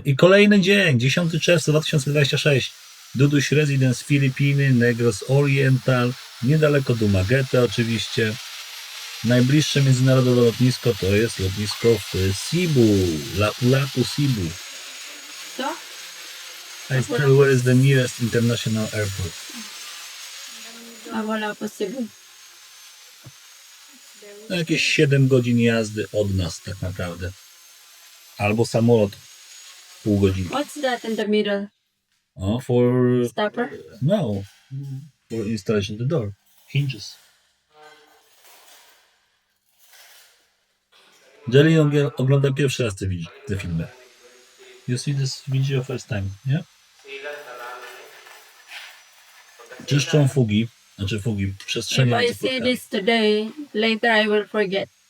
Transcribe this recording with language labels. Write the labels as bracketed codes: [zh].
[pl] I kolejny dzień, 10 czerwca 2026. Duduś Residence Filipiny, Negros Oriental, niedaleko Dumaguete oczywiście. Najbliższe międzynarodowe lotnisko to jest lotnisko w Cebu, Lapu-Lapu, Cebu. [en] So, I still, where is the nearest international airport? A wala possible. [pl] Jakieś 7 godzin jazdy od nas tak naprawdę. Albo samolot pół godziny. [en] What's that in the middle? O, for... Stopper? No. For installation of the door. Hinges. [pl] Jelly ogląda pierwszy raz te filmy. [en] You see this video first time, [pl] nie? Czyszczą fugi, przestrzenie [en] If I see [pl] antypłotkowe. [en] this today, later I will forget.